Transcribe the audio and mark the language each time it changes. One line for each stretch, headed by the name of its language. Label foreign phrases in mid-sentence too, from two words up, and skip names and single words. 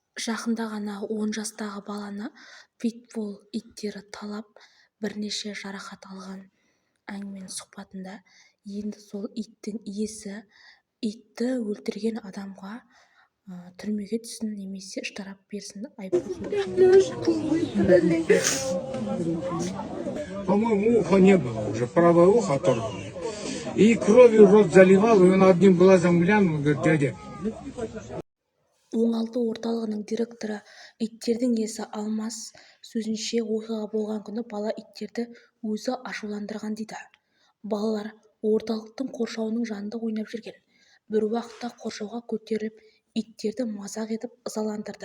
Kazakh: Жақында ғана 10 жастағы баланы питбулл иттері талап, бірнеше жарақат алған. Әңгіменің сұхбатында енді сол иттің иесі итті өлтірген адамға түрмеге түссін немесе штраф берсін, айыппұл салу.
Russian: По-моему, уха не было уже, правое ухо оторвано. И кровью рот заливал, и он одним глазом глянул, говорит, дядя.
Kazakh: Оңалту орталығының директоры иттердің иесі Алмас сөзінше, оқиға болған күні бала иттерді өзі ашуландырған дейді. Балалар орталықтың қоршауының жанында ойнап жүрген. Бір уақытта қоршауға көтеріліп, иттерді мазақ етіп ызаландырды.